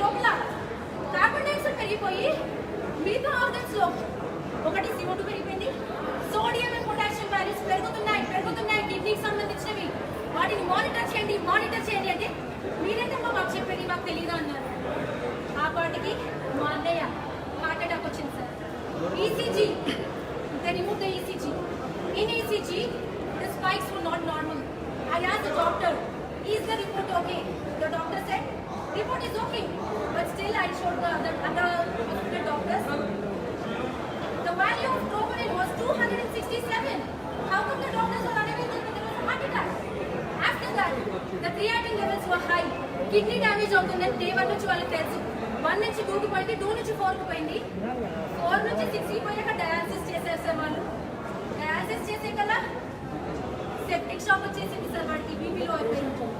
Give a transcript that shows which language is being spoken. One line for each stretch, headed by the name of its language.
Telugu: లోపల carbon dioxide పెరిగిపోయి మిగతా ఆర్గన్స్ లో ఒకటి CO2 పెరిగిపోయింది, సోడియం అండ్ పొటాషియం వాల్యూస్ పెరుగుతున్నాయి కిడ్నీకి సంబంధించినవి, వాటిని మానిటర్ చేయండి అంటే మీరేంటమ్మా మాకు చెప్పేది మాకు తెలియదు అన్నారు. ఆ పాటికి మా అన్నయ్య హార్ట్ అటాక్ వచ్చింది sir.
English: ECG, they removed the ECG. In ECG, the spikes were not normal. I asked the doctor, is the report okay? The doctor said, report is okay. But still I showed the other hospital doctors. The value of troponin was 267. How come the doctors were unable to there was a heart attack? After that, the creatinine levels were high.
Telugu: Kidney damage అవుతుందని day 1 నుంచి వాళ్ళకి తెలుసు. 1 నుంచి 2 కి పోయింది, 2 నుంచి 4 కి పోయింది, 4 నుంచి 6 కి పోయాక డయాలసిస్ చేశారు సార్ వాళ్ళు. డయాలసిస్ చేసే కల్లా సెప్టిక్ షాక్ వచ్చేసింది సార్, వాడికి బీపీ లో అయిపోయింది.